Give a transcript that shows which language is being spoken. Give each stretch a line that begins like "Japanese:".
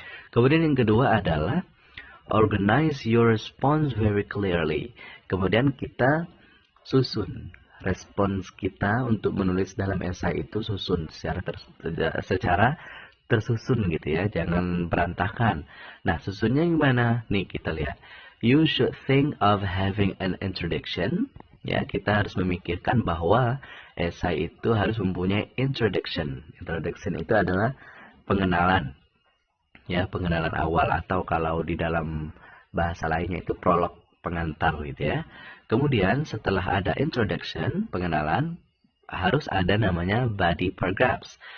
Indonesian: Kemudian yang kedua adalah
English: organize your response very clearly.
Indonesian: Kemudian kita susun respons kita untuk menulis dalam esai itu, susun secara tersusun gitu ya, jangan berantakan. Nah, susunnya gimana? Nih kita lihat.
English: You should think of having an introduction.
Indonesian: Ya, kita harus memikirkan bahwa esai itu harus mempunyai introduction. Introduction itu adalah pengenalan. Ya, pengenalan awal atau kalau di dalam bahasa lainnya itu prolog, pengantar gitu ya. Kemudian setelah ada introduction, pengenalan, harus ada namanya body paragraphs.